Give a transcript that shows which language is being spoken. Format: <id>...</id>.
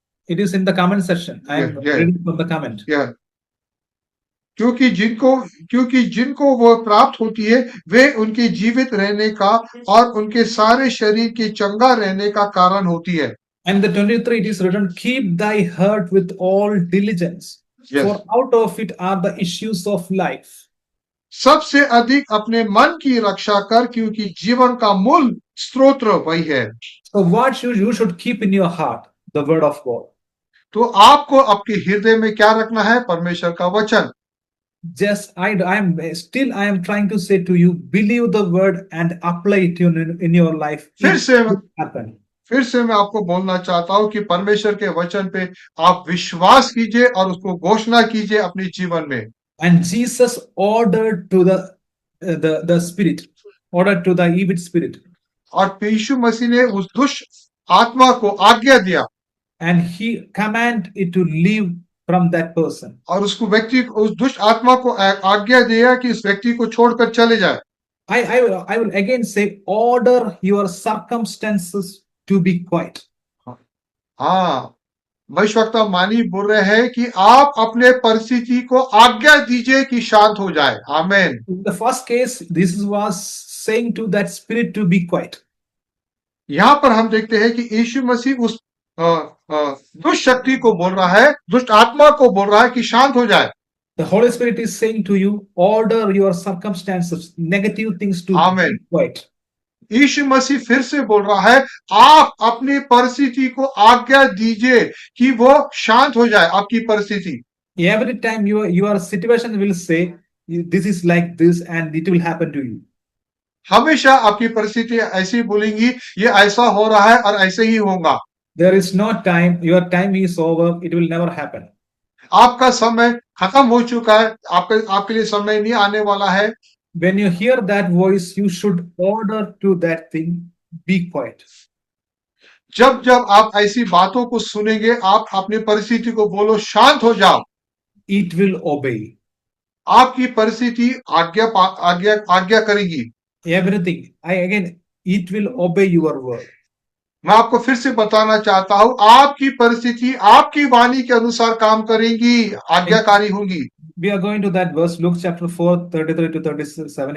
<en>It is in the comment section. I am reading from the comment.</en> <hi>क्योंकि जिनको वो प्राप्त होती है, वे उनके जीवित रहने का और उनके सारे शरीर के चंगा रहने का कारण होती है।</hi> <en>And the 23 it is written, keep thy heart with all diligence, for out of it are the issues of life.</en> <hi>सबसे अधिक अपने मन की रक्षा कर, क्योंकि जीवन का मूल स्रोत वही है।</hi> <en>So what you should keep in your heart? The word of God.</en> <hi>तो आपको आपके हृदय में क्या रखना है? परमेश्वर का वचन।</hi> <en>Just I am trying to say to you, believe the word and apply it in your life.</en> <hi>फिर से मैं आपको बोलना चाहता हूं कि परमेश्वर के वचन पे आप विश्वास कीजिए और उसको घोषणा कीजिए अपने जीवन में।</hi> <en>And Jesus ordered to the spirit, ordered to the evil spirit.</en> <hi>और यीशु मसीह ने उस दुष्ट आत्मा को आज्ञा दिया।</hi> <en>And he commanded it to leave from that person.</en> <hi>और उस दुष्ट आत्मा को आज्ञा दिया कि इस व्यक्ति को छोड़कर चले जाए।</hi> <en>I will again say, order your circumstances to be quiet.</en> <hi>हाँ, भविष्यवाणी बोल रहे हैं कि आप अपने परिस्थिति को आज्ञा दीजिए कि शांत हो जाए। आमीन।</hi> <en>In the first case, this was saying to that spirit to be quiet.</en> <hi>यहाँ पर हम देखते हैं कि यीशु मसीह उस दुष्ट शक्ति को बोल रहा है, दुष्ट आत्मा को बोल रहा है कि शांत हो जाए।</hi> <en>The Holy Spirit is saying to you, order your circumstances, negative things to be quiet.</en> <hi>यीशु मसीह फिर से बोल रहा है, आप अपनी परिस्थिति को आज्ञा दीजिए कि वो शांत हो जाए, आपकी परिस्थिति।</hi> <en>Every time your situation will say, this is like this and it will happen to you.</en> <hi>हमेशा आपकी परिस्थिति ऐसी बोलेंगी, ये ऐसा हो रहा है और ऐसे ही होगा।</hi> <en>There is no time, your time is over, it will never happen.</en> <hi>आपका समय खत्म हो चुका है, आपके लिए समय नहीं आने वाला है।</hi> <en>When you hear that voice, you should order to that thing, be quiet.</en> <hi>जब आप ऐसी बातों को सुनेंगे, आप अपनी परिस्थिति को बोलो शांत हो जाओ।</hi> <en>It will obey.</en> <hi>आपकी परिस्थिति आज्ञा करेगी।</hi> <en>Everything. It will obey your word.</en> <hi>मैं आपको फिर से बताना चाहता हूं, आपकी परिस्थिति आपकी वाणी के अनुसार काम करेंगी, आज्ञाकारी होंगी।</hi> <en>We are going to that verse, Luke chapter 4, 33-37.</en>